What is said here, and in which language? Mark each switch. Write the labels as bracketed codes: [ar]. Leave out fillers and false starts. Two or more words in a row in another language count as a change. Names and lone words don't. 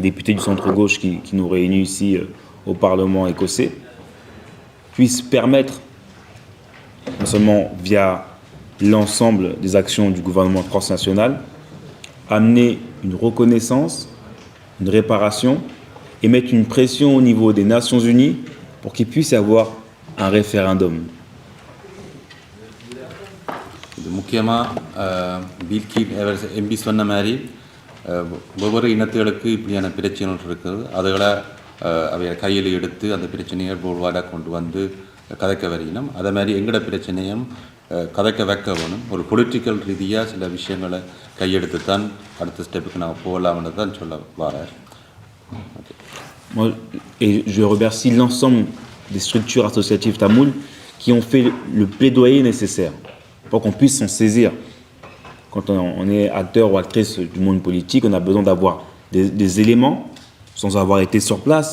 [fr] député du centre-gauche qui nous réunit ici au Parlement écossais, puisse permettre, non seulement via l'ensemble des actions du gouvernement transnational, amener une reconnaissance, une réparation et mettre une pression au niveau des Nations Unies pour qu'il puisse y avoir un référendum. [ta] இது முக்கியமாக பில்கி எம்பி சொன்ன மாதிரி ஒவ்வொரு இனத்துகளுக்கு இப்படியான பிரச்சனைகள் இருக்குது அதுகளை அவை கையில் எடுத்து அந்த பிரச்சனையை போல்வாடாக கொண்டு வந்து கதைக்க வரையினோம் அதே மாதிரி எங்களோட பிரச்சனையும் கதைக்க வைக்க வேணும் ஒரு பொலிட்டிக்கல் ரீதியாக சில விஷயங்களை கையெடுத்து தான் அடுத்த ஸ்டெப்புக்கு நாங்கள் போகலாம்னு தான் சொல்ல வரேன். [fr] Et je remercie l'ensemble des structures associatives tamoules qui ont fait le plaidoyer nécessaire pour qu'on puisse s'en saisir. Quand on est acteur ou actrice du monde politique, on a besoin d'avoir des éléments sans avoir été sur place.